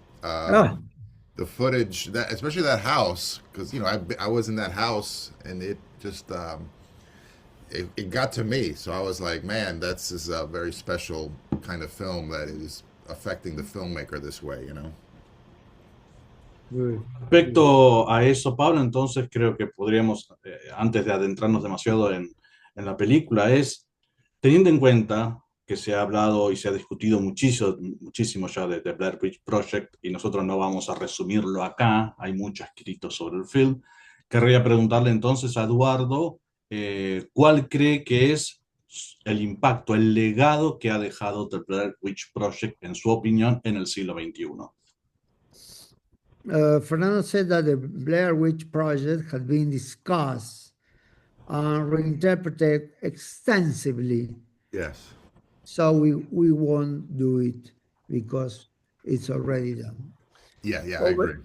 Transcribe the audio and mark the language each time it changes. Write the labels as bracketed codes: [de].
[en] Oh, The footage, that especially that house, because I was in that house, and it just it got to me. So I was like, man, that's is a very special kind of film that is affecting the filmmaker this way. good. [es] Respecto a eso, Pablo, entonces creo que podríamos, antes de adentrarnos demasiado en la película, es teniendo en cuenta que se ha hablado y se ha discutido muchísimo, muchísimo ya de Blair Witch Project y nosotros no vamos a resumirlo acá, hay mucho escrito sobre el film, querría preguntarle entonces a Eduardo cuál cree que es el impacto, el legado que ha dejado The Blair Witch Project, en su opinión, en el siglo XXI. [en] Fernando said that the Blair Witch Project had been discussed and reinterpreted extensively. Yes. So we won't do it because it's already done. Yeah, I agree.